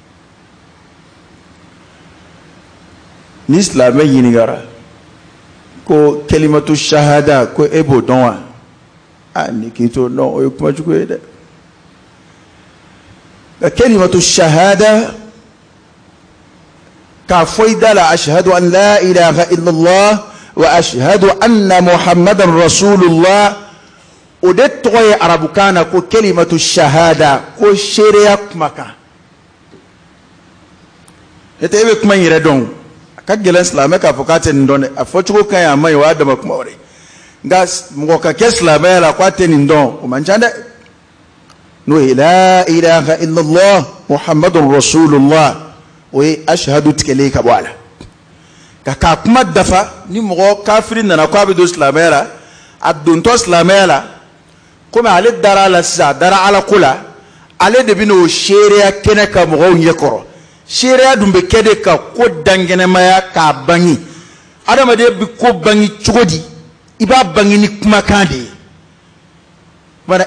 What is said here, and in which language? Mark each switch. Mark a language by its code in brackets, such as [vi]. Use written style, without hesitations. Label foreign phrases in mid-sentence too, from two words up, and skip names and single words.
[bm] ni silamɛ ɲininkara ko [ar] كلمة الشهادة [bm] ko e b'o dɔn wa ni k'i to dɔn o ye kuma jugu ye dɛ ka kalimatu shahada k'a fɔ i da la [ar] أشهد أن لا إله إلا الله وأشهد أن محمدا رسول الله [bm] o de tɔgɔ ye arabukan na ko [ar] كلمة الشهادة [bm] ko seereya kumakan e tɛ e bɛ kuma in yɛrɛ dɔn ka gɛlɛn silamɛ k'a fɔ k'a tɛ nin dɔn dɛ a fɔcogo ka ɲi a ma ɲi o y'a dama kuma wɛrɛ nka mɔgɔ ka kɛ silamɛya la k'a tɛ nin dɔn o man ca dɛ n'o ye [ar] لا إله إلا الله محمد رسول الله [bm] o ye ashhadu tigɛlen ka bɔ a la ka k'a kuma dafa ni mɔgɔ kafiri nana k'a bɛ don silamɛya la a dontɔ silamɛya la komi ale dara a la sisan a dara ala ko la ale de bɛ n'o seereya kɛnɛ ka mɔgɔw ɲɛkɔrɔ seereya dun bɛ kɛ de ka ko dangɛnɛmaya k'a bange adamaden bɛ ko bange cogo di i b'a bange ni kumakan de ye bana